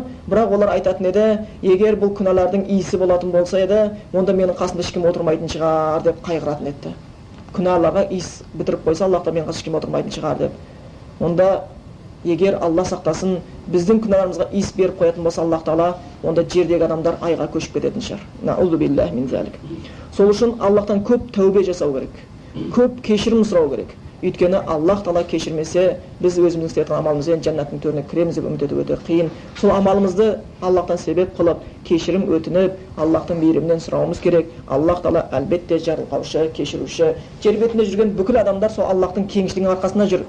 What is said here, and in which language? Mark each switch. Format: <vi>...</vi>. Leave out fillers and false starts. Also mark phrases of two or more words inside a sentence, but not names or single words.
<kk>Бірақ олар айтатын еді, егер бұл күнәлардың иісі болатын болса еді, онда менің қасымда ешкім отырмайтын шығар деп қайғыратын еді. Күнәларға иіс бітіріп қойса, Аллахта менің қасымда ешкім отырмайтын шығар деп. Онда егер Алла сақтасын, біздің күнәларымызға иіс беріп қоятын болса Аллах Тағала, онда жердегі адамдар айға көшіп кететін шығар.</kk> <ar>نعوذ بالله من ذلك.</ar> <kk>Сол үшін Аллахтан көп тәубе жасау керек, көп кешірім сұрау керек. Өйткені Аллах Тағала кешірмесе, біз өзіміздің істеген амалымызбен жәннаттың төріне кіреміз деп үміт ету өте қиын. Сол амалымызды Аллахтан себеп қылып, кешірім өтініп, Аллахтың мейірімінен сұрауымыз керек. Аллах Тағала әлбетте жарылқаушы, кешіруші. Жер бетінде жүрген бүкіл адамдар сол Аллахтың кеңшілігінің арқасында жүр.</kk>